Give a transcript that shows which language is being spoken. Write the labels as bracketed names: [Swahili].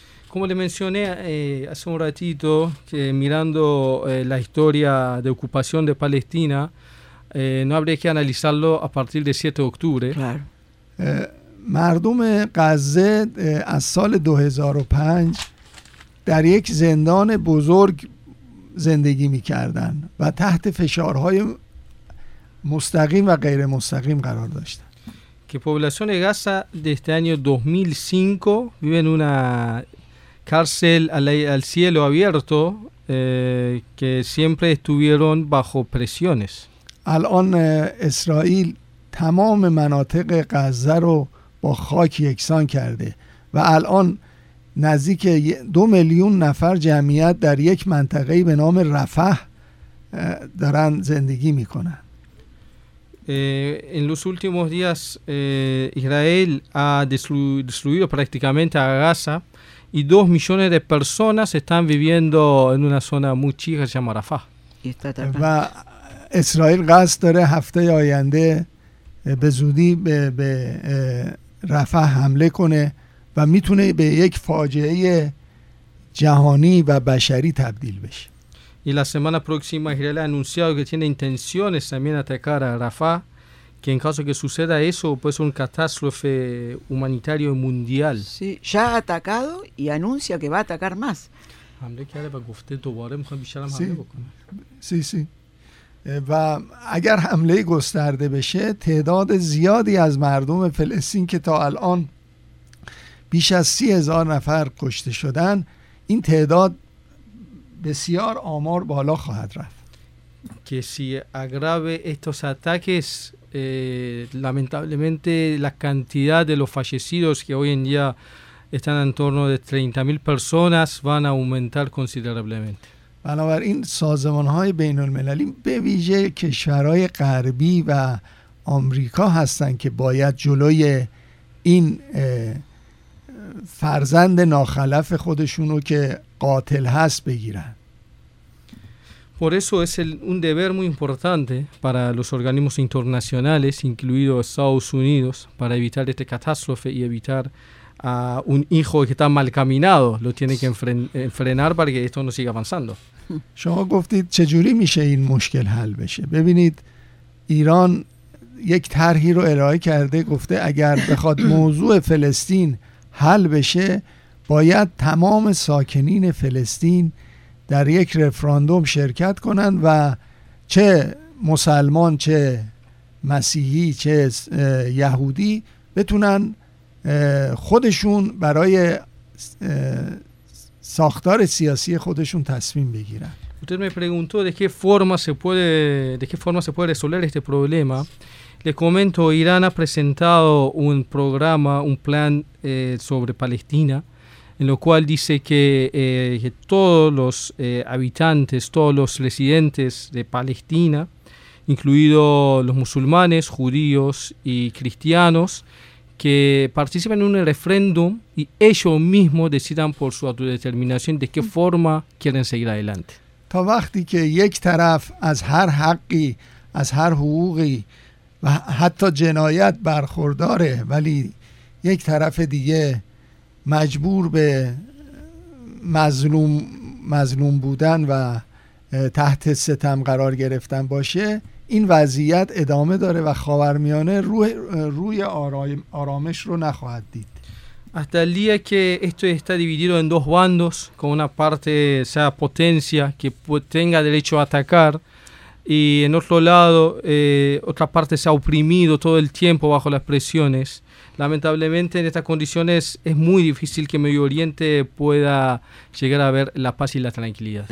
[Spanish] Como le mencioné hace un ratito que mirando la historia de ocupación de Palestina no habría que analizarlo a partir de 7 de octubre. [Persian] مردم غزه از سال 2005 در یک زندان بزرگ زندگی می‌کردند و تحت فشارهای مستقیم و غیر مستقیم قرار داشتند. [Spanish] Que población de Gaza desde año 2005 vive en una cárcel al cielo abierto que siempre estuvieron bajo presiones. [Persian] الان اسرائیل تمام مناطق غزه رو با خاک یکسان کرده و الان نزدیک 2 میلیون نفر جمعیت در یک منطقه‌ای به نام رفح دارن زندگی میکنن. [Spanish] En los últimos días Israel ha destruido prácticamente a Gaza y 2 millones de personas están viviendo en una zona muy chica llamada Rafah. [Persian] و اسرائیل قصد داره هفته آینده به زودی به رفح حمله کنه و میتونه به یک فاجعه جهانی و بشری تبدیل بشه. [Spanish] Y la semana próxima Israel ha anunciado que tiene intenciones también atacar a Rafah, que en caso que suceda eso puede ser un catástrofe humanitario mundial. Sí, ya ha atacado y anuncia que va a atacar más. [Persian] حمله کرده و گفته دوباره میخوام بیشتر هم حمله بکنه. [Spanish] سی سی. [Persian] و اگر حمله گسترده بشه، تعداد زیادی از مردم فلسطین که تا الان بیش از 30,000 نفر کشته شدن، این تعداد بسیار آمار بالا خواهد رفت. [Spanish] که سی اگراوه estos ataques lamentablemente la cantidad de los fallecidos que hoy en día están en torno de 30,000 personas van a aumentar considerablemente. [Persian] بنابراین سازمان‌های بین‌المللی به ویژه کشورهای غربی و آمریکا هستند که باید جلوی این فرزند ناخلف خودشونو که قاتل هست بگیرن. [Spanish] Por eso es un deber muy importante para los organismos internacionales, incluido Estados Unidos, para evitar esta catástrofe y evitar a un hijo que está mal caminado, lo tiene que frenar para que esto no siga avanzando. [Persian] شما گفتید چجوری میشه این مشکل حل بشه؟ ببینید ایران یک طرحی رو ارائه کرده، گفته اگر بخواد موضوع فلسطین حل بشه، باید تمام ساکنین فلسطین در یک رفراندوم شرکت کنند و چه مسلمان چه مسیحی چه یهودی بتونن خودشون برای ساختار سیاسی خودشون تصمیم بگیرن. [Spanish] Usted me preguntó de qué forma se puede resolver este problema. Le comento, Irán ha presentado un programa, un plan sobre Palestina, en lo cual dice que todos los habitantes, todos los residentes de Palestina, incluidos los musulmanes, judíos y cristianos, que participen en un referéndum y ellos mismos decidan por su autodeterminación de qué forma quieren seguir adelante. [Persian] تا وقتی که یک طرف از هر حقی، از هر حقوقی و حتی جنایت برخورداره ولی یک طرف دیگه مجبور به مظلوم بودن و تحت ستم قرار گرفتن باشه، این وضعیت ادامه داره و خاورمیانه روی آرامش رو نخواهد دید. [Spanish] Hasta el día que esto está dividido en dos bandos, con una parte sea potencia que tenga derecho a atacar y en otro lado otra parte sea oprimido todo el tiempo bajo las presiones. Lamentablemente en estas condiciones es muy difícil que Medio Oriente pueda llegar a ver la paz y la tranquilidad.